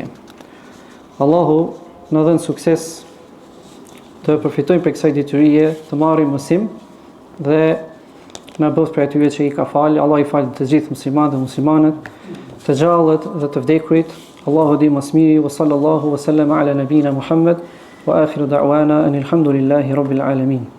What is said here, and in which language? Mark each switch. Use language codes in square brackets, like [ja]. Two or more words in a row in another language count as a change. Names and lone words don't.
[sq] Allahu na dhën sukses të përfitojmë për kësaj detyrie, të marrim mësim dhe na bëf për atyve që i ka falë. Allah i falë të gjithë muslimanët dhe muslimanët, të gjallët dhe të vdekurit. Allahu di më së miri, [ar] وصلى الله وسلم على نبينا محمد وآخر دعوانا أن الحمد لله رب العالمين.